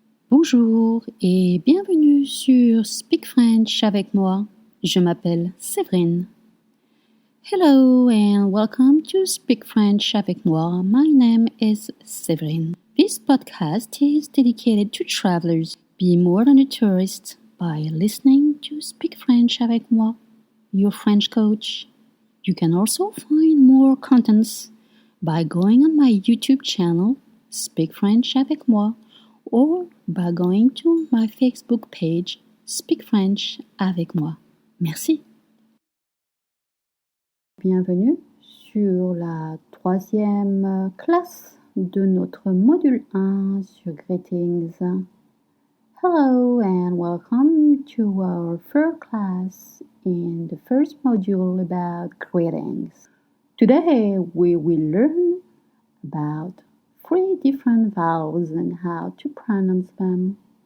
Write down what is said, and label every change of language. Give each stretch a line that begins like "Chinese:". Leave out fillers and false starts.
French: Bonjour et bienvenue sur Speak French avec moi. Je m'appelle Séverine.
English: Hello and welcome to Speak French avec moi. My name is Séverine. This podcast is dedicated to travelers. Be more than a tourist by listening to Speak French avec moi, your French coach. You can also find more contents by going on my YouTube channel, Speak French avec moi, or by going to my Facebook page, Speak French avec moi. Merci.
French: Bienvenue sur la troisième classe de notre module 1 sur Greetings.
English: Hello and welcome to our third class in the first module about greetings. Today we will learn about 3 different vowels and how to pronounce them.